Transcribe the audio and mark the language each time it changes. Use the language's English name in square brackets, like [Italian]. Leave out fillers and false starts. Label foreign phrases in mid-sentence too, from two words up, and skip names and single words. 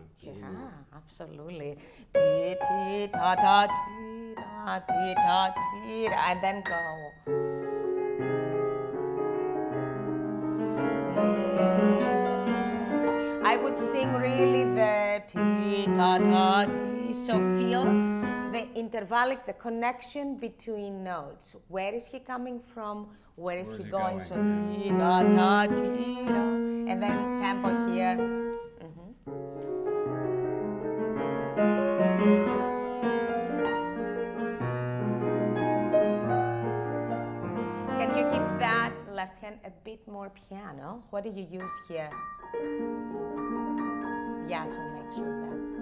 [English] Yeah, Mm-hmm. absolutely. And then go. I would sing really the ti ta ta ti. So feel the intervallic, the connection between notes. Where is he coming from? Where is he going? So ti ta ta ti da. And then tempo here. Can you keep that left hand a bit more piano? What do you use here? Yeah, so make sure that's...